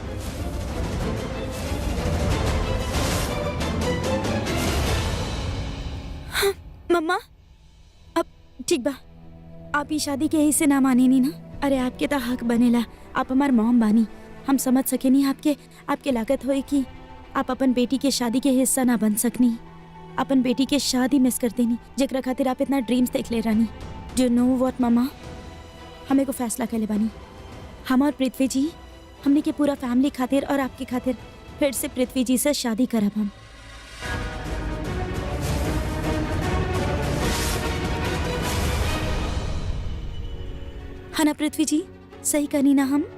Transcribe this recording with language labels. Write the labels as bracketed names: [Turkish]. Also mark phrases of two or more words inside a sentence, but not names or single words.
[Bhojpuri] मम्मा अब ठीक बा, आप ई शादी के हिस्से ना माने नी ना। अरे आपके तो हक बनेला, आप हमार मॉम बानी, हम समझ सके नहीं आपके लागत होई कि आप अपन बेटी के शादी के हिस्सा ना बन सकनी, अपन बेटी के शादी मिस कर देनी जेकरा खातिर आप इतना ड्रीम्स देख ले रानी। [English] do know what [Bhojpuri] मम्मा, हमें को फैसला कर ले बानी, हम और पृथ्वी जी, हमने के पूरा फैमिली खातिर और आपके खातिर फिर से पृथ्वी जी से शादी करब हम। है ना पृथ्वी जी, सही करनी ना हम?